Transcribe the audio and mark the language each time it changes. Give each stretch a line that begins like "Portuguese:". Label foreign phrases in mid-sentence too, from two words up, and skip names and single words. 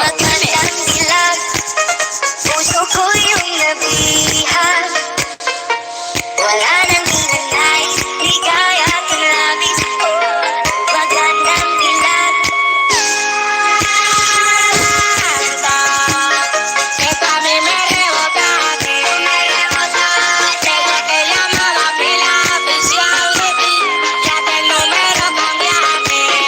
Filipino: Magandang dilag. Puso ko yung nabihag. Wala nang ninanais, ligaya at labis. Oh, magandang dilag.
Spanish: Esto a mí me rebota, te llamaba pila oficial de ti, ya que el número cambiaste.